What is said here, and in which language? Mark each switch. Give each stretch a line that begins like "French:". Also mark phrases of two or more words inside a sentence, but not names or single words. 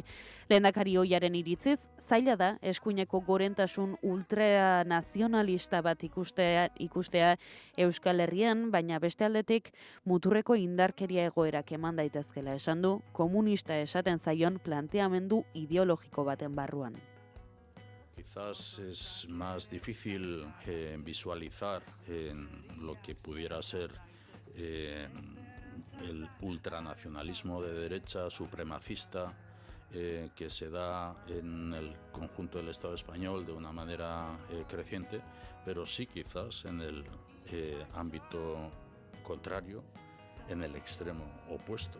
Basque: Lehendakari ohiaren iritziz, zaila da eskuineko gorentasun ultranazionalista bat ikustea Euskal Herrian, baina beste aldetik muturreko indarkeria egoerak eman daitezkela esan du, komunista esaten zaion planteamendu ideologiko baten barruan.
Spanish: Quizás es más difícil visualizar lo que pudiera ser el ultranacionalismo de derecha supremacista que se da en el conjunto del Estado español de una manera creciente, pero sí quizás en el ámbito contrario, en el extremo opuesto.